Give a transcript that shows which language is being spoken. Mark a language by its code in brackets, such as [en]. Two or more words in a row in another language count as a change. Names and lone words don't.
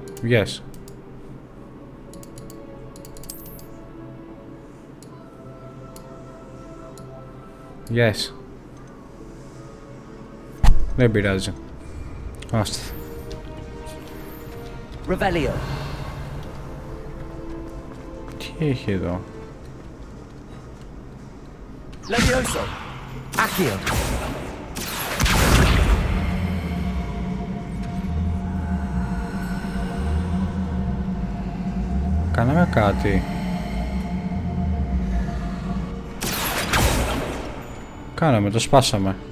[en] Yes. Yes. [el] Δεν πειράζει. Άστα. Revelio. Τι έχει εδώ? Leviosa. Accio. Κάναμε κάτι. Κάναμε, το σπάσαμε.